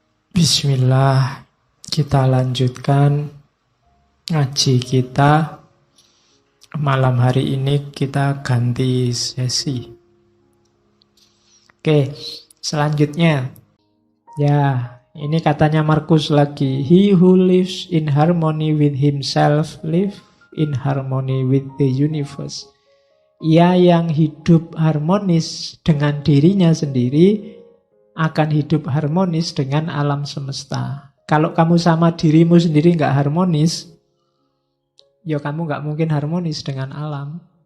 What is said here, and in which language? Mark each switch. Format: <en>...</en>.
<id>Bismillah, kita lanjutkan ngaji kita. Malam hari ini kita ganti sesi. Oke, selanjutnya. Ya, ini katanya Markus lagi.</id> <en>He who lives in harmony with himself live in harmony with the universe.</en> <id>Ia yang hidup harmonis dengan dirinya sendiri akan hidup harmonis dengan alam semesta. Kalau kamu sama dirimu sendiri nggak harmonis, ya kamu nggak mungkin harmonis dengan alam.</id>